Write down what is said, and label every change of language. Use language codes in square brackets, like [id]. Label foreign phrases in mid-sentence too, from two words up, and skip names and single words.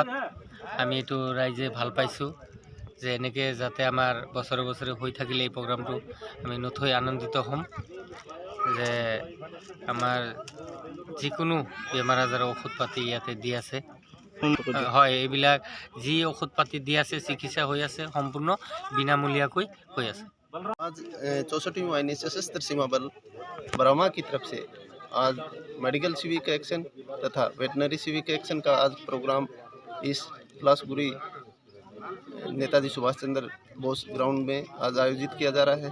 [as] আমি এইটো ৰাইজে ভাল পাইছোঁ যে এনেকৈ যাতে আমাৰ বছৰে বছৰে হৈ থাকিলে এই প্ৰগ্ৰামটো আমি নথৈ আনন্দিত হ'ম যে আমাৰ যিকোনো বেমাৰ আজাৰৰ ঔষধ পাতি ইয়াতে দি আছে। হয়, এইবিলাক যি ঔষধ পাতি দি আছে, চিকিৎসা হৈ আছে, সম্পূৰ্ণ বিনামূলীয়াকৈ হৈ আছে। [hi] आज 64वीं वाहिनी सशस्त्र सीमा बल बरमा की तरफ से आज [en] medical civic action [hi] तथा [en] veterinary civic action [hi] का आज प्रोग्राम इस पलासबुरी नेताजी सुभाष चंद्र बोस ग्राउंड में आज आयोजित किया जा रहा है।